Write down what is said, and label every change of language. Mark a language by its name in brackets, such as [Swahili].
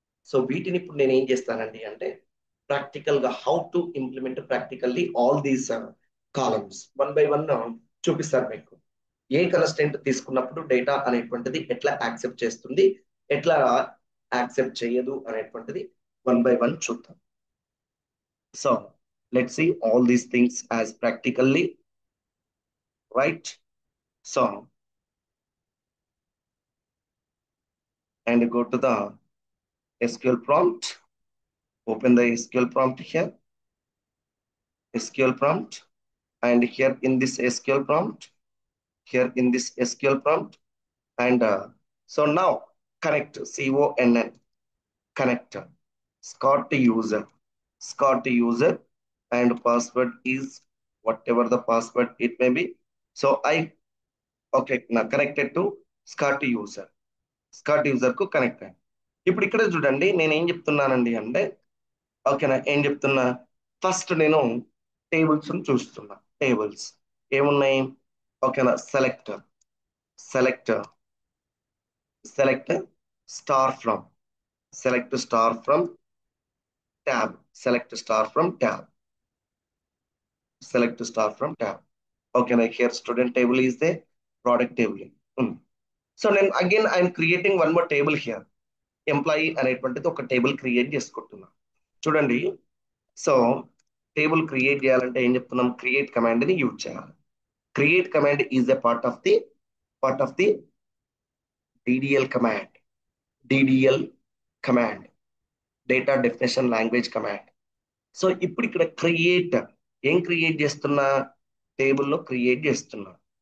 [Telugu] So వీటిని ఇప్పుడు నేను ఏం చేస్తానండి అంటే, ప్రాక్టికల్ గా [English] how to implement practically all these columns one by one [Telugu] చూపిస్తారు మీకు. ఏ కన్స్టెంట్ తీసుకున్నప్పుడు డేటా అనేటువంటిది ఎట్లా యాక్సెప్ట్ చేస్తుంది, ఎట్లా యాక్సెప్ట్ చేయదు అనేటువంటిది వన్ బై వన్ చూద్దాం. [English] So let's see all these things as practically, right? So and go to the SQL prompt, open the SQL prompt here, SQL prompt, and here in this SQL prompt, here in this SQL prompt, and so now connect, CONN, connect, Scott user, Scott user, and password is whatever the password it may be. So I, okay, now connected to Scott user, [Telugu] Scott user కు connect అయ్యి. ఇప్పుడు ఇక్కడ చూడండి నేను ఏం చెప్తున్నానండి అంటే, ఓకేనా, ఏం చెప్తున్నా, ఫస్ట్ నేను టేబుల్స్ చూస్తున్నా, టేబుల్స్ ఏమున్నాయి, ఓకేనా, select, select, select star from, select star from tab, select star from tab, select star from tab, ఓకేనా. Here student table is they, product table ఉంది. సో నేను again [English] I'm creating one more table here, [Telugu] employee అనేటువంటిది ఒక table create చేసుకుంటున్నా. చూడండి, so table create చేయాలంటే ఏం చెప్తున్నాం, క్రియేట్ కమాండ్ ని యూజ్ చేయాలి. [English] Create command is a part of the DDL command. DDL command, data definition language command. [Telugu] So ఇప్పుడు ఇక్కడ క్రియేట్ ఏం క్రియేట్ చేస్తున్నా, టేబుల్లో క్రియేట్ చేస్తున్నా.